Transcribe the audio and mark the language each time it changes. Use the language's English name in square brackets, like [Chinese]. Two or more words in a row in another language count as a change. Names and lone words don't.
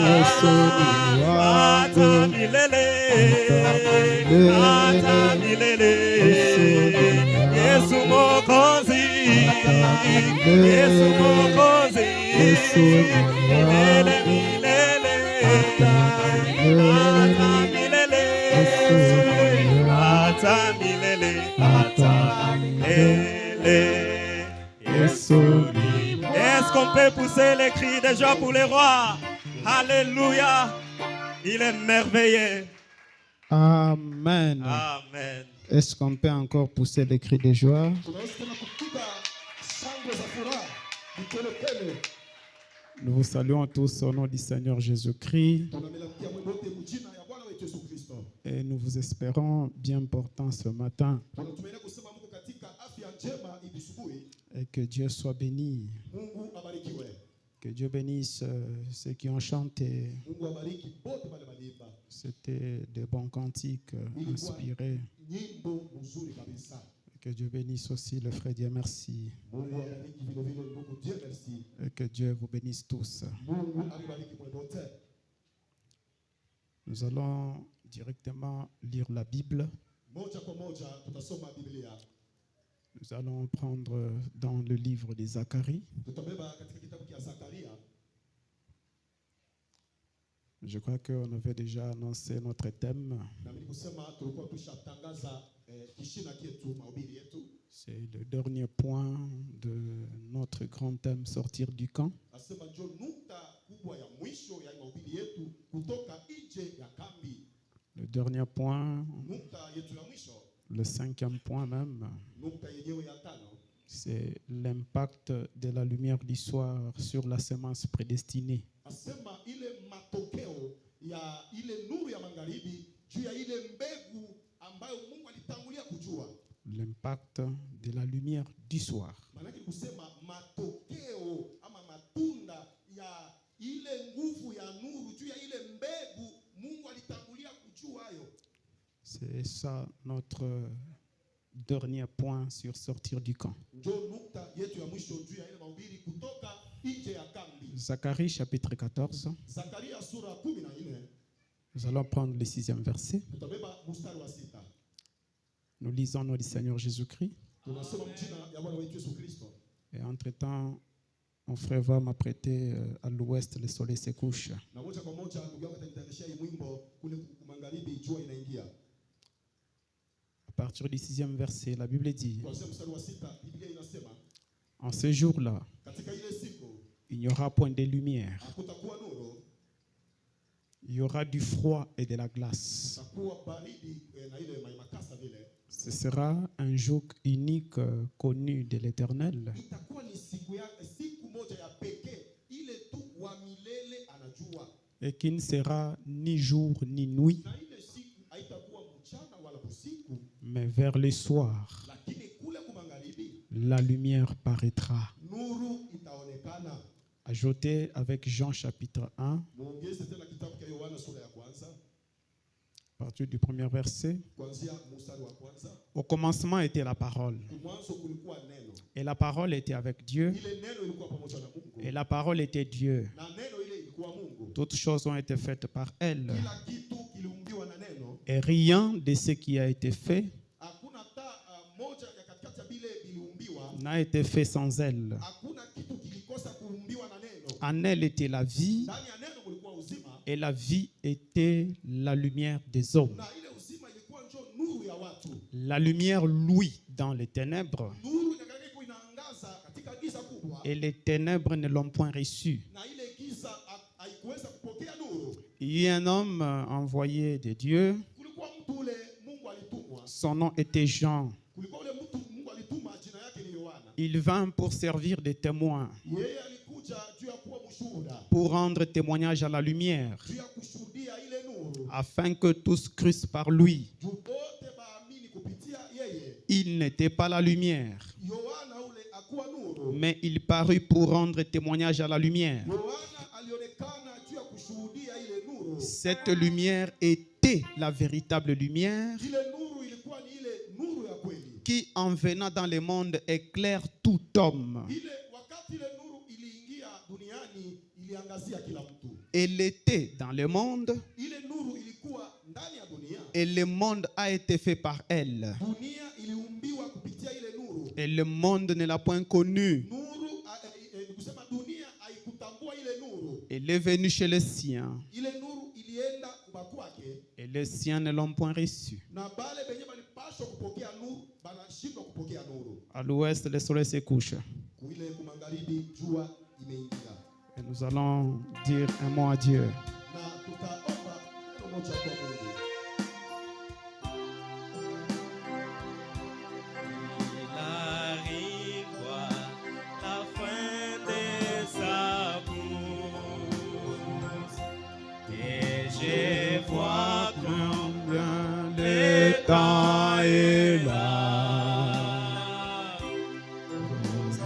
[Swahili] hata milele, hata milele, Yesu Mwokozi, Yesu Mwokozi, milele, milele, hata milele, hata milele, hata milele, Yesu. [French] Est-ce qu'on peut pousser les cris de joie pour les rois? Alléluia, il est merveilleux. Amen. Amen. Est-ce qu'on peut encore pousser des cris de joie? Nous vous saluons tous au nom du Seigneur Jésus-Christ. Et nous vous espérons bien portants ce matin. Et que Dieu soit béni. Que Dieu bénisse ceux qui ont chanté. [Swahili] Mungu abariki bote wale waliimba. [French] C'était de bons cantiques inspirés. [Swahili] Nyimbo nzuri kabisa. [French] Que Dieu bénisse aussi le frère Dieu merci. [Swahili] Mungu abariki vile vile ndugu Dieu merci. [French] Et que Dieu vous bénisse tous. [Swahili] Mungu abariki mwe wote. [French] Nous allons directement lire la Bible. [Swahili] Moja kwa moja tutasoma Biblia. [French] Nous allons prendre dans le livre de Zacharie. [Swahili] Tutabeba katika kitabu cha Zakaria. [French] Je crois qu'on avait déjà annoncé notre thème. [Swahili] Na mimi kusema tulikuwa tushatangaza kishina kietu mahubiri yetu. [French] C'est le dernier point de notre grand thème, sortir du camp. [Swahili] Nasema ndio nukta kubwa ya mwisho ya mahubiri yetu kutoka nje ya kambi. [French] Le dernier point, [Swahili] Nukta yetu ya mwisho. [French] le 5e point même, [Swahili] Nukta yenyewe ya tano. [French] c'est l'impact de la lumière du soir sur la semence prédestinée. [Swahili] Asema ile matokeo ya ile nuru ya magharibi juu ya ile mbegu ambayo Mungu alitangulia kujua. [French] L'impact de la lumière du soir. [Swahili] Maana kusema matokeo ama matunda ya ile nguvu ya nuru juu ya ile mbegu Mungu alitangulia kujua hayo. [French] C'est ça notre dernier point sur sortir du camp. [Swahili] Ndio nukta yetu ya mwisho juu ya ile mahubiri kutoka nje ya kambi. [French] Zacharie chapitre 14. [Swahili] Zakaria sura 14. [French] Nous allons prendre le 6e verset. [Swahili] Tutabeba mstari wa 6. [French] Nous lisons au nom du Seigneur Jésus-Christ. [Swahili] Tunasoma jina ya Bwana wetu Yesu Kristo. [French] Et entre-temps, mon frère va m'apprêter à l'ouest, le soleil se couche. [Swahili] Na moja kwa moja ndugu yangu atanitayarishia hii mwimbo kule magharibi jua inaingia. [French] À partir du 6e verset, la Bible dit, [Swahili] Kuanzia mstari wa 6 Biblia inasema [French] en ce jour-là, [Swahili] katika ile siku [French] il n'y aura point de lumière. [Swahili] hakutakuwa nuru, [French] Il y aura du froid et de la glace. [Swahili] takuwa baridi na ile makasa vile. [French] Ce sera un jour unique connu de l'Éternel. [Swahili] Itakuwa ni siku moja ya pekee ile tu wa milele anajua. [French] Et qui ne sera ni jour ni nuit, [Swahili] Na ile siku haitakuwa mchana wala usiku, [French] mais vers le soir, [Swahili] lakini kule kumagharibi [French] la lumière paraîtra. [Swahili] nuru itaonekana. [French] Ajouté avec Jean chapitre 1, [Swahili] Muongeze tena kitabu cha Yohana sura ya kwanza, [French] à partir du premier verset. [Swahili] kuanzia mstari wa kwanza. [French] Au commencement était la parole. [Swahili] Mwanzo kulikuwa neno. [French] Et la parole était avec Dieu. [Swahili] Ile neno ilikuwa pamoja na Mungu. [French] Et la parole était Dieu. [Swahili] Na neno ile ilikuwa Mungu. [French] Toutes choses ont été faites par elle. [Swahili] Kila kitu kiliumbiwa na neno. [French] Et rien de ce qui a été fait [Swahili] Hakuna hata moja ya katikati ya bile iliumbiwa. [French] n'a été fait sans elle. [Swahili] Hakuna kitu kilikosa kuumbiwa na neno. [French] En elle était la vie, [Swahili] Ndani ya neno kulikuwa uzima. [French] et la vie était la lumière des hommes. [Swahili] Na ile uzima ilikuwa njo nuru ya watu. [French] La lumière luit dans les ténèbres, [Swahili] Nuru inakaribia inaangaza katika giza kubwa. [French] et les ténèbres ne l'ont point reçue. [Swahili] Na ile giza haikuweza kupokea nuru. [French] Il y a un homme envoyé de Dieu. [Swahili] Kulikuwa mtu ule Mungu alitumwa. [French] Son nom était Jean. [Swahili] Kulikuwa ule mtu Mungu alituma, jina yake ni Yohana. [French] Il vint pour servir de témoin, [Swahili] Yeye alikuja juu ya kuwa mshuhuda, [French] pour rendre témoignage à la lumière, [Swahili] juu ya kushuhudia ile nuru. [French] afin que tous crussent par lui. [Swahili] Juu wote baamini kupitia yeye. [French] Il n'était pas la lumière, [Swahili] Yohana ule akuwa nuru. [French] mais il parut pour rendre témoignage à la lumière. [Swahili] Yohana alionekana juu ya kushuhudia ile nuru. [French] Cette lumière était la véritable lumière [Swahili] Ile nuru ilikuwa ni ile nuru ya kweli. [French] qui, en venant dans le monde, éclaire tout homme. [Swahili] Ile wakati ile nuru iliingia duniani iliangazia kila mtu. [French] Elle était dans le monde [Swahili] Ile nuru ilikuwa ndani ya dunia. [French] et le monde a été fait par elle. [Swahili] Dunia iliumbiwa kupitia ile nuru. [French] Et le monde ne l'a point connue. [Swahili] Nuru ni kusema dunia haikutambua ile nuru. [French] Elle est venue chez les siens [Swahili] Ile nuru ilienda kwa kwake, [French] et les siens ne l'ont point reçue. [Swahili] na bale benye balipaswa kupokea nuru banashindwa kupokea nuru. [French] À l'ouest, le soleil se couche. [Swahili] Kuile kumagharibi jua imeingia. [French] Et nous allons dire un mot à Dieu. [Swahili] Na tutaomba neno moja kwa Mungu. [French] Il arrive la fin de sa course, et je vois combien le temps est là.